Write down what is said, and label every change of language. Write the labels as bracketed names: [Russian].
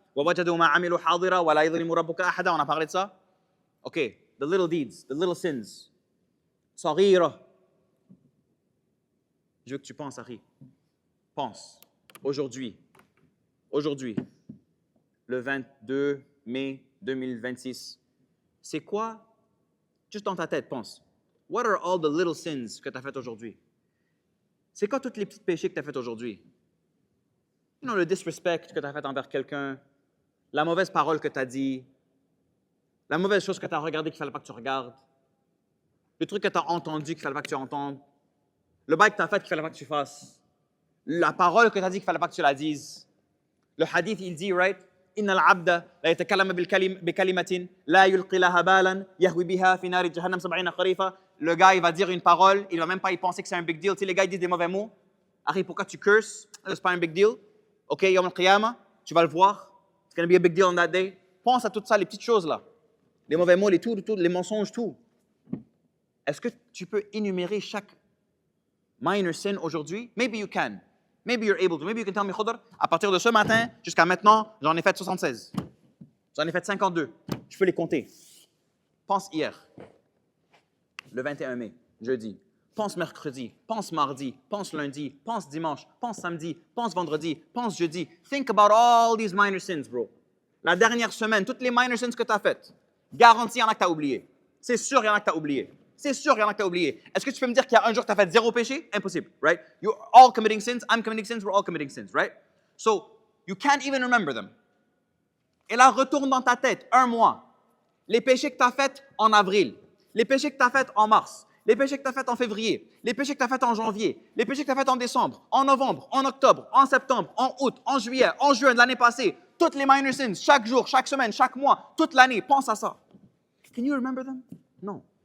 [Arabic] وَوَجَدُوا مَا عَمِلُوا حَاضِرًا وَلَا يَظْلِمُ رَبُّكَ أَحَدًا. [French] On a parlé de ça. [English] OK, the little deeds, the little sins. [Arabic] صغيرة. [French] Je veux que tu penses, Harry. Pense. Aujourd'hui, le 22 mai 2026, c'est quoi? Juste dans ta tête, pense. [English] What are all the little sins [French] que tu as fait aujourd'hui? C'est quoi tous les petits péchés que tu as fait aujourd'hui? You know, le disrespect que tu as fait envers quelqu'un, la mauvaise parole que tu as dit, la mauvaise chose que tu as regardée qu'il ne fallait pas que tu regardes, le truc que tu as entendu qu'il ne fallait pas que tu entendes, le bail que tu as fait qu'il ne fallait pas que tu fasses, la parole que tu as dit qu'il ne fallait pas que tu la dises. Le hadith, il dit, right? [Arabic] إن العبد لا يتكلم بكلمة لا يلقي لها بالا يهوي بها في نار جهنم 70 خريفا. [French] Le gars, il va dire une parole, il va même pas y penser que c'est un big deal. Tu sais, les gars, ils disent des mauvais mots. Harry, pourquoi tu curses? C'est pas un big deal. OK, Yom al-Qiyamah, tu vas le voir. [English] It's going to be a big deal on that day. [French] Pense à tout ça, les petites choses là. Les mauvais mots, les mensonges, tout. Est-ce que tu peux énumérer chaque minor sin aujourd'hui? [English] Maybe you can. Maybe you're able to. Maybe you can tell me, [French] Khudr, à partir de ce matin jusqu'à maintenant, j'en ai fait 76. J'en ai fait 52. Je peux les compter. Pense hier, le 21 mai, jeudi. Pense mercredi, pense mardi, pense lundi, pense dimanche, pense samedi, pense vendredi, pense jeudi. [English] Think about all these minor sins, bro. [French] La dernière semaine, toutes les minor sins que tu as faites, garantie, il y en a que tu as oublié. C'est sûr, il y en a que tu as oublié. C'est sûr, il y en a que tu as oublié. Est-ce que tu peux me dire qu'il y a un jour que tu as fait 0 péché? [English] Impossible, right? You're all committing sins, I'm committing sins, we're all committing sins, right? So, you can't even remember them. [French] Et là, retourne dans ta tête, un mois. Les péchés que tu as faits en avril, les péchés que tu as faits en mars, les péchés que tu as faits en février, les péchés que tu as faits en janvier, les péchés que tu as faits en décembre, en novembre, en octobre, en septembre, en août, en juillet, en juin de l'année passée, toutes les minor sins, chaque jour, chaque semaine, chaque mois, toute l'année, pense à ça. [English] Can you remember them? [French] Non.